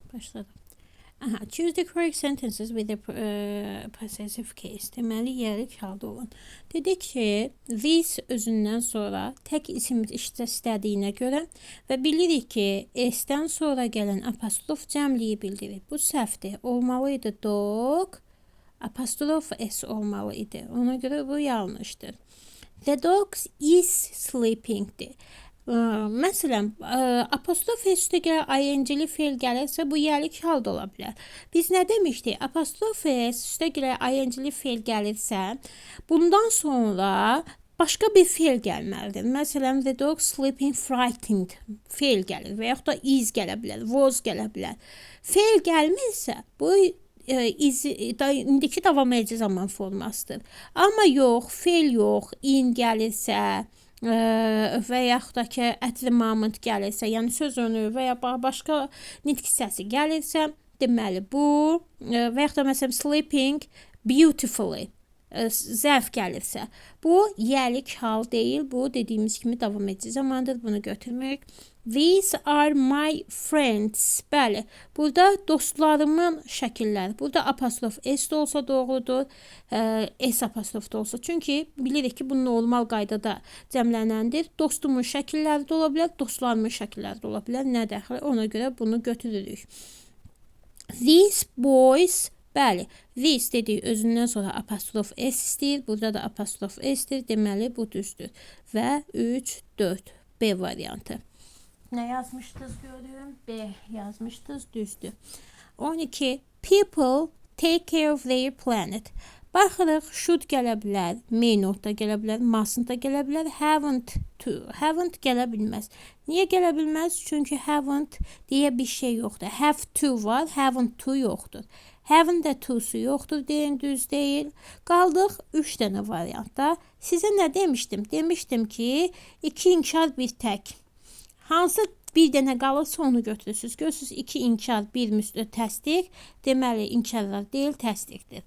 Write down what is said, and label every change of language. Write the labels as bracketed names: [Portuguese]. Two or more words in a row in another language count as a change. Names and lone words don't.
[Azerbaijani] Başladım. [English] Aha, choose the correct sentences with the possessive case. [Azerbaijani] Deməli, yerlik halda olan. Dedik ki, this özündən sonra tək isim istədiyinə görə və bilirik ki, s-dən sonra gələn apostrof cəmliyi bildirir. Bu səhvdir. Olmalıydı dog, apostrof s olmalı idi. Ona görə bu yanlışdır. [English] The dog is sleeping'dir. [Azerbaijani] Məsələn, apostrof s-də gələ ing-li fe'l gəlirsə, bu yerlik halda ola bilər. Biz nə demişdik? Apostrof s-də gələ ing-li fe'l gəlirsə, bundan sonra başqa bir fe'l gəlməlidir. Məsələn, [English] the dog sleeping frightened [Azerbaijani] fe'l gəlir və yaxud da is gələ bilər, was gələ bilər. Fe'l gəlmirsə, bu indiki davam edici zaman formasıdır. Amma yox, fe'l yox, in gəlirsə, və yaxud da ki, [English] at the moment [Azerbaijani] gəlirsə, yəni söz önü və ya başqa nitq hissəsi gəlirsə, deməli bu və yaxud da məsələn [English] sleeping beautifully [Azerbaijani] zərf gəlirsə, bu yerlik hal deyil, bu dediyimiz kimi davam edici zamandır, bunu götürmürük. [English] These are my friends. [Azerbaijani] Bəli, burada dostlarımın şəkilləri. Burada apostrof s də olsa doğrudur, s apostrof da olsa. Çünki bilirik ki, bu normal qaydada cəmlənəndir. Dostumun şəkilləri də ola bilər, dostlarımın şəkilləri də ola bilər. Nə dəxli? Ona görə bunu götürürük. [English] These boys. [Azerbaijani] Bəli, this dediyi özündən sonra apostrof s istəyir. Burada da apostrof s-dir. Deməli, bu düzdür. Və 3, 4. B variantı. Nə yazmışdınız görürüm? B yazmışdınız, düzdür. 12. [English] People take care of their planet. [Azerbaijani] Baxırıq, should gələ bilər, [English] may not [Azerbaijani] da gələ bilər, mustn't da gələ bilər, [English] haven't to. [Azerbaijani] Haven't gələ bilməz. Niyə gələ bilməz? Çünki haven't deyə bir şey yoxdur. [English] Have to var, haven't to yoxdur. [Azerbaijani] Haven't də to'su yoxdur, deyin, düz deyil. Qaldıq 3 dənə variantda. Sizə nə demişdim? Demişdim ki, 2 inkar, 1 tək. Hansı bir dənə qalırsa onu götürürsünüz. Görürsünüz, 2 inkar, 1 müstəh təsdiq. Deməli, inkarlar deyil, təsdiqdir.